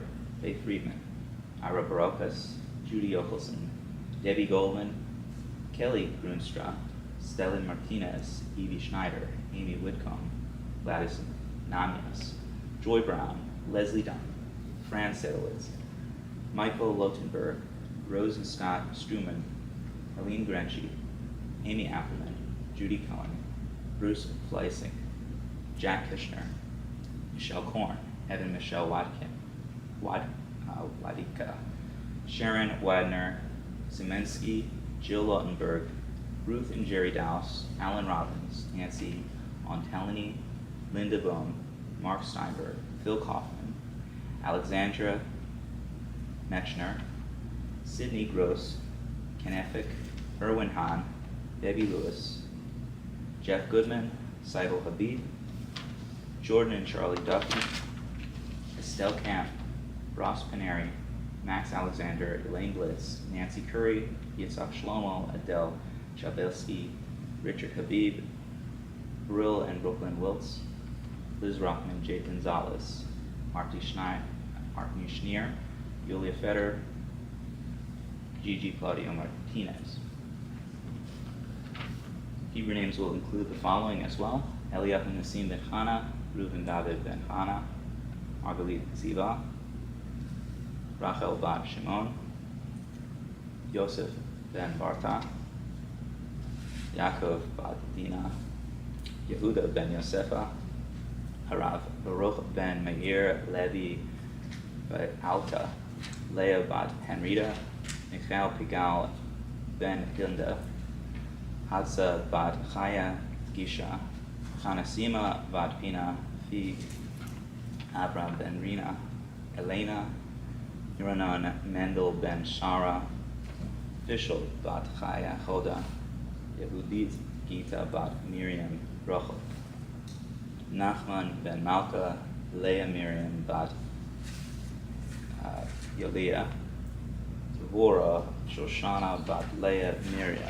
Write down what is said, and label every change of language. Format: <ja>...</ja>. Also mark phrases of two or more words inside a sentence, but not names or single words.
<en>Faith Friedman, Ira Barokas, Judy Ochelson, Debbie Goldman, Kelly Grunstra, Stellan Martinez, Evie Schneider, Amy Whitcomb, Gladys Namias, Joy Brown, Leslie Dunn, Fran Sedowitz, Michael Lotenberg, Rose and Scott Struman, Helene Grenchi, Amy Appleman, Judy Cohen, Bruce Fleissig, Jack Kushner, Michelle Korn, Evan Michelle Wadika, Sharon Wadner, Zemensky, Jill Lotenberg, Ruth and Jerry Dowse, Alan Robbins, Nancy Ontelany, Linda Bohm, Mark Steinberg, Phil Kaufman, Alexandra Mechner, Sydney Gross, Ken Effick, Erwin Hahn, Debbie Lewis, Jeff Goodman, Seidel Habib, Jordan and Charlie Duffy, Estelle Camp, Ross Paneri, Max Alexander, Elaine Blitz, Nancy Curry, Yitzhak Shlomo, Adele Chabelsky, Richard Habib, Brill and Brooklyn Wiltz, Liz Rockman, Jay Gonzalez, Marty Schneer, Julia Feder, Gigi Claudio Martinez. Hebrew names will include the following as well: Eliyahu Nassim ben Chana, Reuven David ben Chana, Margalit Ziva, Rachel bat Shimon, Yosef ben Barta, Yaakov bat Dina, Yehuda ben Yosefa, Harav Baruch ben Meir Levi bat Alta, Leah bat Henrita, Michael Pigal ben Hilda, Hadza bat Chaya Gisha, Chanasima bat Pina Fig, Abram ben Rina, Elena, Iranon Mendel ben Shara, Fishel bat Chaya Choda, Yehudit Gita bat Miriam Rochel, Nachman ben Malka, Leah Miriam bat Yolia, Devorah Shoshana bat Leah Miriam.</en>